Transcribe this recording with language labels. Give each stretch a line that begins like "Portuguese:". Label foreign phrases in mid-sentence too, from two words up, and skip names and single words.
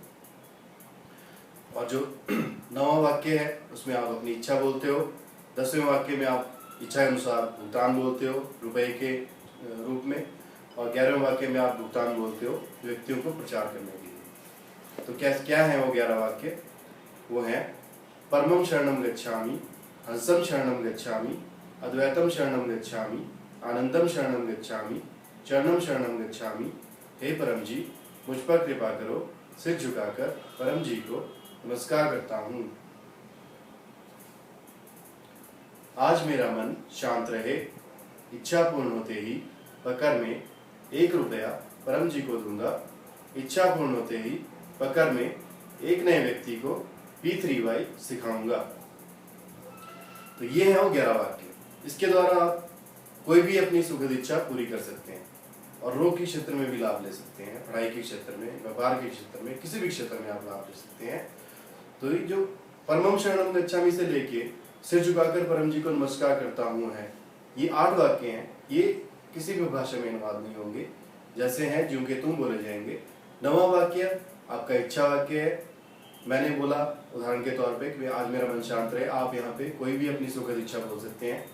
Hindi: और जो 9वां वाक्य है उसमें आप अपनी इच्छा बोलते हो। 10वें वाक्य में आप इच्छा अनुसार भुगतान बोलते हो रुपए के रूप में, और 11वें वाक्य में आप भुगतान बोलते हो व्यक्तियों को प्रचार करने के लिए। तो क्या है वो 11 वाक्य? वो है
Sanskrit: परमम शरणम गच्छामि, हंसम शरणम गच्छामि, अद्वैतम शरणम गच्छामि, आनंदम शरणम गच्छामि, चरणम शरणम गच्छामि।
Hindi: हे परम जी, मुझ पर कृपा करो। सिर झुकाकर परम जी को नमस्कार करता हूँ। आज मेरा मन शांत रहे, इच्छा पूर्ण होते ही पकर में 1 रुपया परम जी को दूंगा। इच्छा पूर्ण होते ही पकर में एक नए व्यक्ति को P3Y सिखाऊंगा। तो ये है वो 11 वाक्य। इसके द्वारा आप कोई भी अपनी सुखद इच्छा पूरी कर सकते हैं और रोग के क्षेत्र में भी लाभ ले सकते हैं, पढ़ाई के क्षेत्र में, व्यापार के क्षेत्र में, किसी भी क्षेत्र में आप लाभ ले सकते हैं। तो ये जो
Sanskrit: परमम शरणम गच्छामि
Hindi: से लेके सिर झुकाकर परम जी को नमस्कार करता हूँ है, ये 8 वाक्य हैं। ये किसी भी भाषा में अनुवाद नहीं होंगे, जैसे हैं ज्यों के तुम बोले जाएंगे। 9वां वाक्य आपका इच्छा वाक्य है। मैंने बोला उदाहरण के तौर पे कि आज मेरा मन शांत रहे, आप यहाँ पे कोई भी अपनी सुखद इच्छा बोल सकते हैं।